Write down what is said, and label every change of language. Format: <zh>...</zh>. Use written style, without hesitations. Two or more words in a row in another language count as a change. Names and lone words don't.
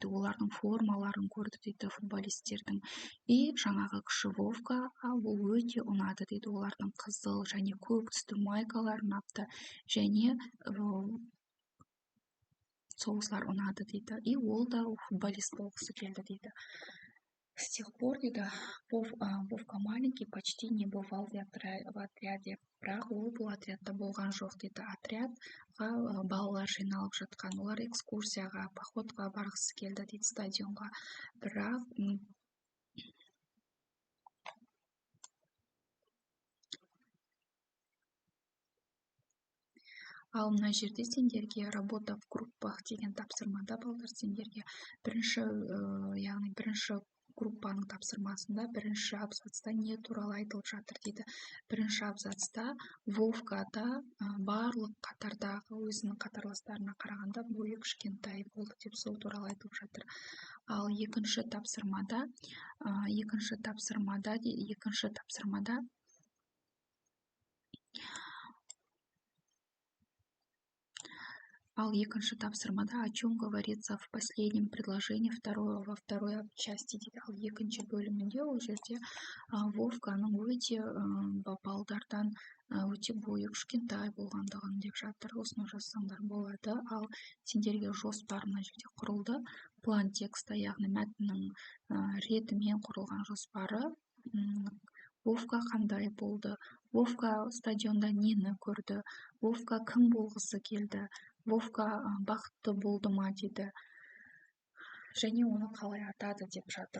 <kk>Олардың формаларын көрді дейді, футболистердің. И жаңағы кіші Вовка ол өте ұнады дейді. Олардың қызыл және көк түсті майкаларын ұнапты, және соғыслар ұнады дейді. И ол да футболист болғысы келді дейді.</kk> <ru>С тех пор дейді, Вовка маленький почти не бывал в отряде.</ru> <kk>Бірақ ол бұл отрядта болған жоқ дейді. Отрядға балалар жиналып жатқан. Олар экскурсияға, походқа барғысы келді дейді, стадионға. Бірақ ал мына жерде сендерге</kk> <ru>работа в группах</ru> <kk>деген тапсырмада балдар сендерге бірінші группаның тапсырмасында бірінші абзацта не туралы айтылып жатыр дейді. Бірінші абзацта Вовкада барлық қатардағы өзінің қатарластарына қарағанда бойы кішкентай болды деп сол туралы айтылып жатыр. Ал екінші тапсырмада</kk> <ru>о чем говорится в последнем предложении во второй части</ru> <kk>дейді. Ал екінші бөлімінде ол жерде Вовканың өте балдардан өте бойы кішкентай болғандығын деп жатыр. Осыны жазсаңдар болады. Ал сендерге жоспар мына жерде құрылды.</kk> <ru>План текста,</ru> <kk>яғни мәтіннің ретімен құрылған жоспары Вовка қандай болды, Вовка стадионда нені көрді, Вовка кім болғысы келді, Вовка бақытты болды ма дейді, және оны қалай атады деп жатыр.</kk>